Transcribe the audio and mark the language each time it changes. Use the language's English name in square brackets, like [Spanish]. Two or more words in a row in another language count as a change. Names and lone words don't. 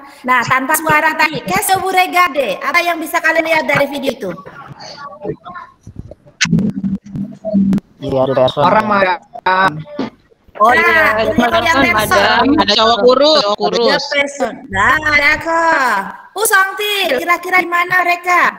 [Indonesian] Nah, tanpa suara tadi, [French] qu'est-ce que vous regardez? [Indonesian] Apa yang bisa kalian lihat dari video itu? Iya, ada person. Orang Madam. Oh iya, Ada cowok kurus. Nah, d'accord. Songtil, kira-kira di mana mereka?